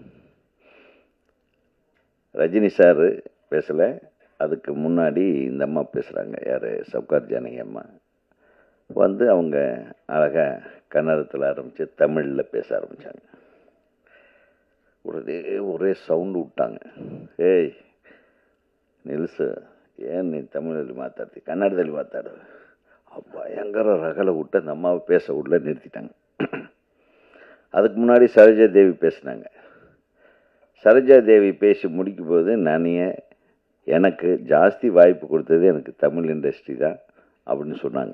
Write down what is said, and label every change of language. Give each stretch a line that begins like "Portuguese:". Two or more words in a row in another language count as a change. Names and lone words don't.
Tamil: ரஜினி சார் பேசலை, அதுக்கு முன்னாடி இந்த அம்மா பேசுகிறாங்க. யார்? சவுகார் ஜானகி அம்மா. வந்து அவங்க அழகாக கன்னடத்தில் ஆரம்பித்து தமிழில் பேச ஆரம்பித்தாங்க. ஒரே சவுண்டு விட்டாங்க.
Kannada: ಏಯ್ ನಿಲ್ಸು, ಏನು ನೀನು ತಮಿಳಲ್ಲಿ ಮಾತಾಡ್ತಿ, ಕನ್ನಡದಲ್ಲಿ ಮಾತಾಡು.
Tamil: பயங்கர ரகலை விட்டு அந்த அம்மாவை பேச உள்ள நிறுத்திட்டாங்க. அதுக்கு முன்னாடி சரோஜா தேவி பேசினாங்க. சரோஜா தேவி பேசி முடிக்கும் போது எனக்கு ஜாஸ்தி வாய்ப்பு கொடுத்தது எனக்கு தமிழ் இண்டஸ்ட்ரி தான் அப்படின்னு சொன்னாங்க.